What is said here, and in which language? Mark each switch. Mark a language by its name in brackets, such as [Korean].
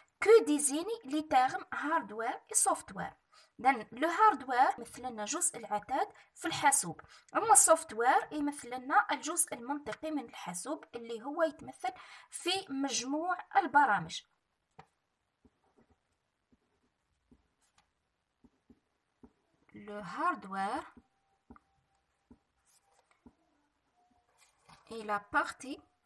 [French] que désigne les termes hardware et software. [Arabic] إذن لو هاردوير يمثل لنا جزء العتاد في الحاسوب، أما السوفتوير يمثل لنا الجزء المنطقي من الحاسوب اللي هو يتمثل في مجموع البرامج. [French] Le hardware est la partie